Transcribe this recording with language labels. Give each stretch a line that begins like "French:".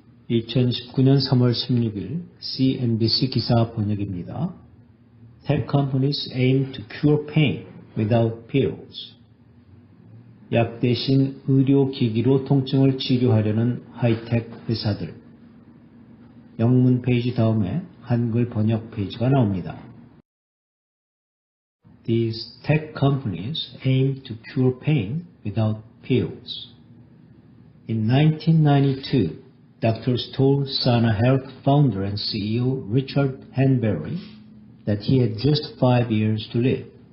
Korean: 2019년 3월 16일 CNBC 기사 번역입니다.
English: Tech companies aim to cure pain without pills.
Korean: 약 대신 의료기기로 통증을 치료하려는 하이텍 회사들. 영문 페이지 다음에 한글 번역 페이지가 나옵니다.
English: These tech companies aim to cure pain without pills. In 1992, doctors told Sana Health founder and CEO Richard Hanbury that he had just 5 years to live.